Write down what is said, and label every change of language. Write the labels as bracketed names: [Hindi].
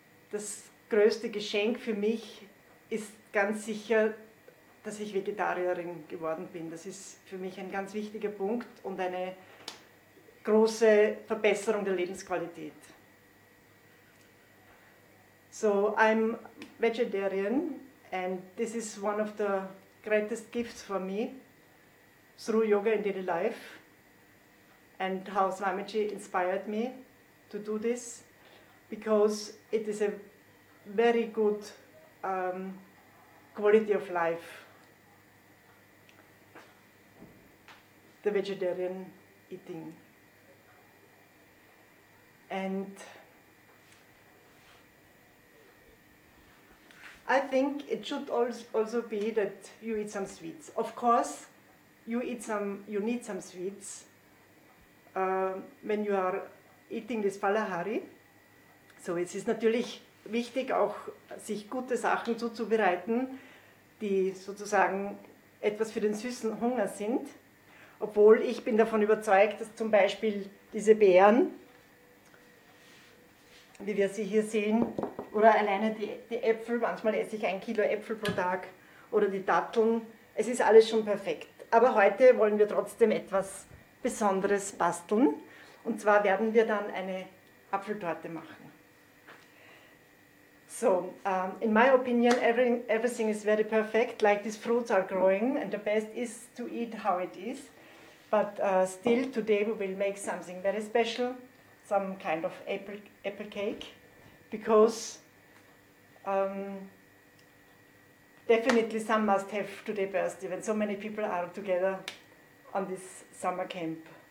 [German] Das größte Geschenk für mich ist ganz sicher, dass ich Vegetarierin geworden bin. Das ist für mich ein ganz wichtiger Punkt und eine große Verbesserung der Lebensqualität. [English] So, I'm vegetarian and this is one of the greatest gifts for me through yoga in daily life and how Swamiji inspired me to do this because it is a very good quality of life, the vegetarian eating. And I think it should also be that you eat some sweets. Of course, you need some sweets when you are eating this Falahari. [German] So es ist natürlich wichtig, auch sich gute Sachen zuzubereiten, die sozusagen etwas für den süßen Hunger sind. Obwohl ich bin davon überzeugt, dass zum Beispiel diese Beeren, wie wir sie hier sehen, oder alleine die Äpfel, manchmal esse ich ein Kilo Äpfel pro Tag, oder die Datteln, es ist alles schon perfekt. Aber heute wollen wir trotzdem etwas Besonderes basteln. Und zwar werden wir dann eine Apfeltorte machen. [English] So, in my opinion, everything is very perfect, like these fruits are growing, and the best is to eat how it is. But still, today we will make something very special, some kind of apple cake, because definitely some must have today birthday when so many people are together on this summer camp.